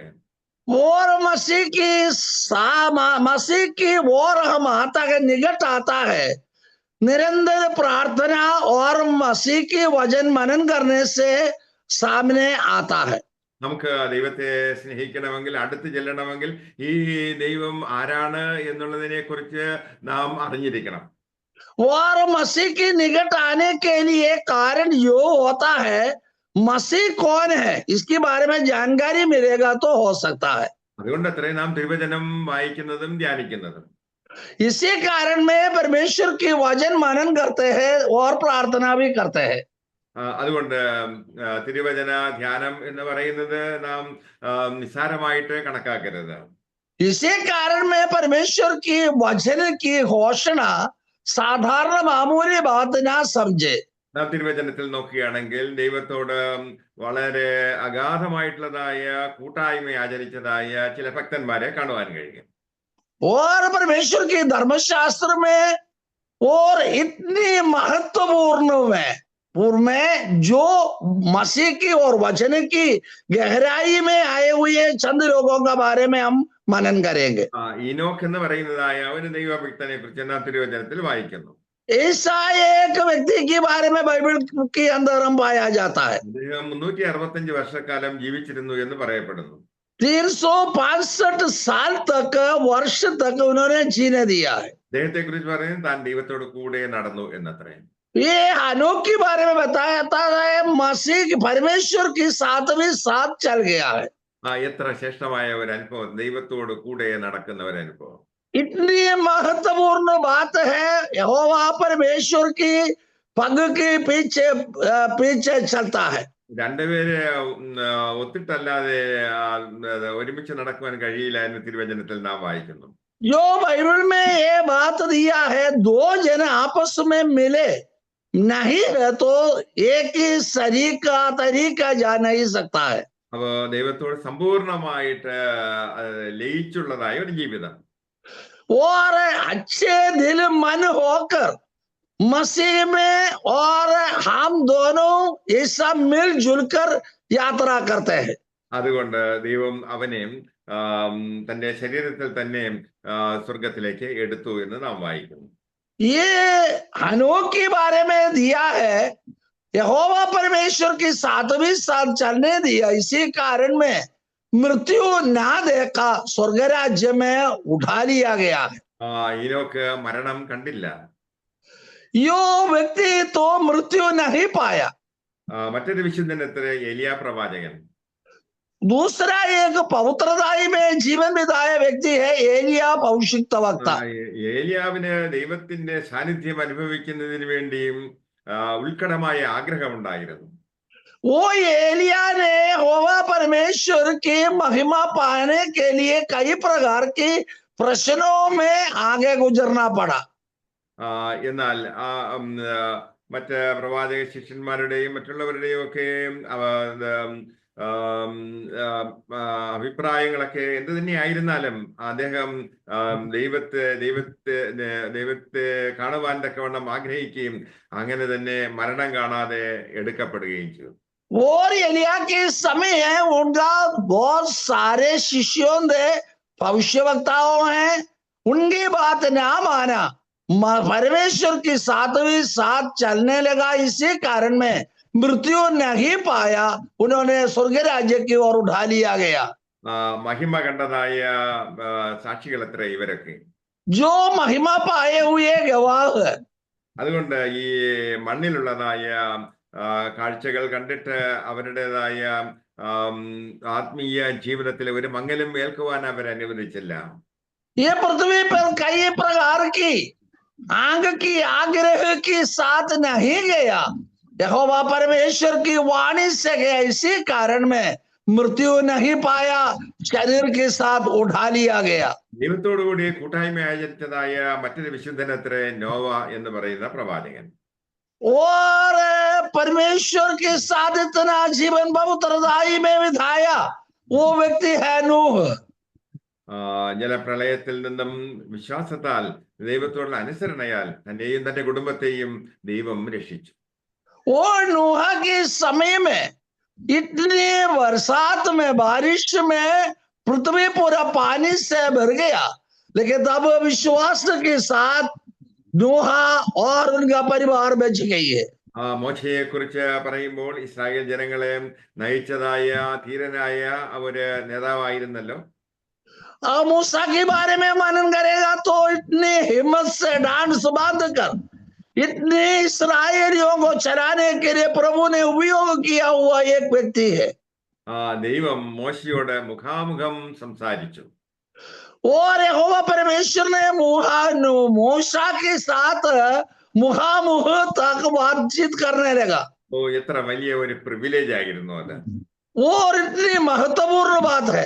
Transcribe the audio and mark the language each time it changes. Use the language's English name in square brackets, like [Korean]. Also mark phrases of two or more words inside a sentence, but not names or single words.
[Hindi] और मसीह की ओर हम आता है, निकट आता है निरंतर प्रार्थना और मसीह की वचन मनन करने से सामने आता है। [Malayalam] നമുക്ക് ദൈവത്തെ സ്നേഹിക്കണമെങ്കിൽ അടുത്ത് ചെല്ലണമെങ്കിൽ ഈ ദൈവം ആരാണ് എന്നുള്ളതിനെ കുറിച്ച് നാം അറിഞ്ഞിരിക്കണം. [Hindi] और मसीह की निकट आने के लिए कारण यो होता है, मसीह कौन है इसके बारे में जानकारी मिलेगा तो हो सकता है। [Malayalam] അതുകൊണ്ട് അത്രേ നാം തിരുവചനം വായിക്കുന്നതും ധ്യാനിക്കുന്നതും. [Hindi] इसी कारण में परमेश्वर की वचन मनन करते हैं और प्रार्थना भी करते हैं। [Malayalam] അതുകൊണ്ട് തിരുവചന ധ്യാനം എന്ന് പറയുന്നത് നാം നിസ്സാരമായിട്ട് കണക്കാക്കരുത്. [Hindi] इसी कारण में परमेश्वर की वचन की घोषणा साधारण मामूली बात ना समझे। [Malayalam] നാം തിരുവചനത്തിൽ നോക്കുകയാണെങ്കിൽ ദൈവത്തോട് വളരെ അഗാധമായിട്ടുള്ളതായ കൂട്ടായ്മ ആചരിച്ചതായ ചില ഭക്തന്മാരെ കാണുവാൻ കഴിയും. [Hindi] और परमेश्वर की धर्मशास्त्र में और इतनी महत्वपूर्ण में में जो मसीह की और वचन की गहराई में आए हुए चंद लोगों का बारे में हम मनन करेंगे. [Malayalam] ഈനോക്ക് എന്ന് പറയുന്നതായ ഒരു ദൈവഭക്തനെ കുറിച്ച് നാം തിരുവചനത്തിൽ വായിക്കുന്നു. [Hindi] ऐसा एक व्यक्ति के बारे में बाइबल के अंदर हम पाया जाता है. [Malayalam] അദ്ദേഹം 365 വർഷക്കാലം ജീവിച്ചിരുന്നു എന്ന് പറയപ്പെടുന്നു. [Hindi] 365 साल तक वर्ष तक उन्होंने जीने दिया है. [Malayalam] അദ്ദേഹത്തെ കുറിച്ച് പറയുന്നത് താൻ ദൈവത്തോട് കൂടെ നടന്നു എന്നത്രേ. [Hindi] ये हनोक के बारे में बताया जाता है, मसीह परमेश्वर के साथ भी साथ चल गया है. [Malayalam] എത്ര ശ്രേഷ്ഠമായ ഒരു അനുഭവം, ദൈവത്തോട് കൂടെ നടക്കുന്ന ഒരു അനുഭവം. [Hindi] इतनी महत्वपूर्ण बात है, यहोवा परमेश्वर की पग के पीछे पीछे चलता है. [Malayalam] രണ്ടുപേരെ ഒത്തിട്ടല്ലാതെ ഒരുമിച്ച് നടക്കുവാൻ കഴിയില്ല എന്ന് തിരുവചനത്തിൽ നാം വായിക്കുന്നു. [Hindi] जो बाइबल में ये बात दिया है, दो जन आपस में मिले नहीं है तो एक ही शरीर का तरीका जा नहीं सकता है. [Malayalam] അപ്പോ ദൈവത്തോട് സമ്പൂർണമായിട്ട് ലയിച്ചുള്ളതായ ഒരു ജീവിതം. [Hindi] और अच्छे दिल मन होकर मसीह में और हम दोनों ये सब मिलजुल कर यात्रा करते हैं. [Malayalam] അതുകൊണ്ട് ദൈവം അവനെ തന്റെ ശരീരത്തിൽ തന്നെ സ്വർഗത്തിലേക്ക് എടുത്തു എന്ന് നാം വായിക്കുന്നു. [Hindi] ये हनोक के बारे में दिया है, यहोवा परमेश्वर के साथ भी साथ चलने दिया, इसी कारण में मृत्यु ना देखा, स्वर्ग राज्य में उठा लिया गया है. [Malayalam] ഈനോക്ക് മരണം കണ്ടില്ല. [Hindi] यो व्यक्ति तो मृत्यु नहीं पाया. [Malayalam] മറ്റൊരു വിശുദ്ധൻ എത്ര? ഏലിയാ പ്രവാചകൻ. [Hindi] दूसरा एक पवित्रताई में जीवन बिताया व्यक्ति है एलिया भविष्यवक्ता. [Malayalam] ഏലിയാവിന് ദൈവത്തിന്റെ സാന്നിധ്യം അനുഭവിക്കുന്നതിന് വേണ്ടിയും ഉത്കടമായ ആഗ്രഹമുണ്ടായിരുന്നു. [Hindi] वो एलिया ने यहोवा परमेश्वर की महिमा पाने के लिए कई प्रकार की प्रश्नों में आगे गुजरना पड़ा. [Malayalam] എന്നാൽ മറ്റ് പ്രവാചക ശിഷ്യന്മാരുടെയും മറ്റുള്ളവരുടെയും ഒക്കെ അഭിപ്രായങ്ങളൊക്കെ എന്ത് തന്നെയായിരുന്നാലും അദ്ദേഹം ദൈവത്തെ കാണുവാൻ തക്കവണ്ണം ആഗ്രഹിക്കുകയും അങ്ങനെ തന്നെ മരണം കാണാതെ എടുക്കപ്പെടുകയും ചെയ്തു. [Hindi] और एलिया के समय है, उनका बहुत सारे शिष्यों ने भविष्यवक्ताओं हैं, उनकी बात ना माना, परमेश्वर के साथ भी साथ चलने लगा, इसी कारण में मृत्यु नहीं पाया, उन्होंने स्वर्ग राज्य की ओर उठा लिया गया. [Malayalam] മഹിമ കണ്ടതായ സാക്ഷികൾ എത്ര ഇവരൊക്കെ? [Hindi] जो महिमा पाए हुए गवाह है. [Malayalam] അതുകൊണ്ട് ഈ മണ്ണിലുള്ളതായ കാഴ്ചകൾ കണ്ടിട്ട് അവരുടേതായ ആത്മീയ ജീവിതത്തിൽ ഒരു മങ്ങലും ഏൽക്കുവാൻ അവർ അനുവദിച്ചില്ല. [Hindi] ये पृथ्वी पर कई प्रकार की आंख की आग्रह के साथ नहीं गया, यहोवा परमेश्वर की वाणी से गया, इसी कारण में मृत्यु नहीं पाया, शरीर के साथ उठा लिया गया. [Malayalam] ദൈവത്തോടുകൂടി കൂട്ടായ്മ ആചരിച്ചതായ മറ്റൊരു വിശുദ്ധൻ എത്ര? നോവ എന്ന് പറയുന്ന പ്രവാചകൻ. [Hindi] और परमेश्वर के साथ इतना जीवन पवित्रताई में बिताया, वो व्यक्ति है नूह. [Malayalam] ജലപ്രളയത്തിൽ നിന്നും വിശ്വാസത്താൽ ദൈവത്തോടുള്ള അനുസരണയാൽ തന്നെയും തന്റെ കുടുംബത്തെയും ദൈവം രക്ഷിച്ചു. [Hindi] और नूह के समय में इतनी बरसात में, बारिश में पृथ्वी पूरा पानी से भर गया, लेकिन तब विश्वास के साथ नूह और उनका परिवार बच गई है. [Malayalam] മോശയെ കുറിച്ച് പറയുമ്പോൾ ഇസ്രായേൽ ജനങ്ങളെ നയിച്ചതായ ധീരനായ ഒരു നേതാവായിരുന്നല്ലോ. [Hindi] मूसा के बारे में मनन करेगा तो इतनी हिम्मत से डांड बांध कर इतने इस्राएलियों को चलाने के लिए प्रभु ने उपयोग किया हुआ एक व्यक्ति है. [Malayalam] ദൈവം മോശയോട് മുഖാമുഖം സംസാരിച്ചു. [Hindi] और यहोवा परमेश्वर ने मूसा के साथ मुखामुख तक बातचीत करने लगा. [Malayalam] എത്ര വലിയ ഒരു പ്രിവിലേജ് ആയിരുന്നു അത്. [Hindi] और इतनी महत्वपूर्ण बात है.